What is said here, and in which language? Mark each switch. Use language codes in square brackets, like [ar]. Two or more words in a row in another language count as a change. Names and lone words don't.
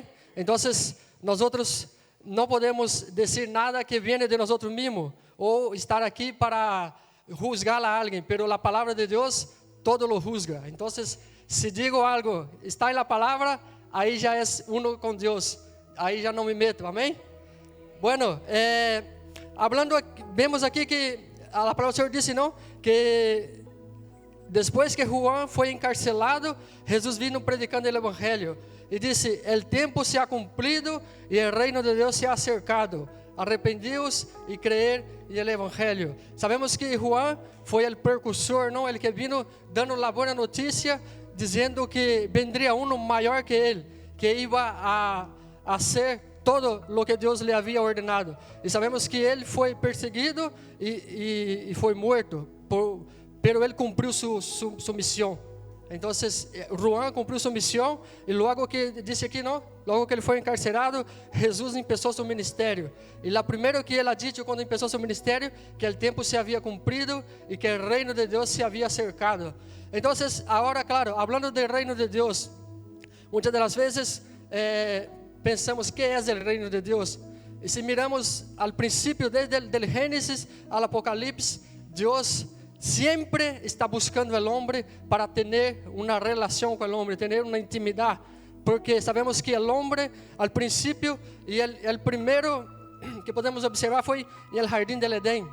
[es] Entonces nosotros no podemos decir nada que viene de nosotros mismos, o estar aquí para juzgar a alguien, pero la palabra de Dios todo lo juzga. Entonces si digo algo, está en la palabra, ahí ya es uno con Dios, ahí ya no me meto, amén. [pt] Bueno, hablando, vemos aqui que a palavra do Senhor disse, não, que depois que Juan foi encarcelado, Jesus [es] vino predicando [pt] o evangelho e disse: [es] el tempo se ha [pt] cumprido [es] e el reino [pt] de Deus [es] se ha acercado. [pt] Arrependidos e [es] creer en el [pt] evangelho. Sabemos que Juan foi o precursor, não, ele que [es] vino dando [pt] a boa notícia, dizendo que [es] vendria uno [pt] maior que ele, [es] que iba a ser todo lo que [pt] Deus lhe havia ordenado. E sabemos que ele foi perseguido e foi morto, pero ele cumpriu sua missão. Então, Juan cumpriu sua missão, e logo que disse aqui, não, logo que ele foi encarcerado, Jesus começou seu ministério. E lá primeiro que ele [es] ha dicho [pt] quando começou seu ministério, que o tempo se havia cumprido e que o reino de Deus se havia acercado. Então, agora, claro, falando do reino de Deus, muitas das vezes pensamos que é o reino de Deus. E se miramos ao princípio, desde o Gênesis ao Apocalipse, Deus sempre está buscando o homem para ter uma relação com o homem, ter uma intimidade, porque sabemos que o homem, ao princípio, e o primeiro que podemos observar foi no jardim del Edén.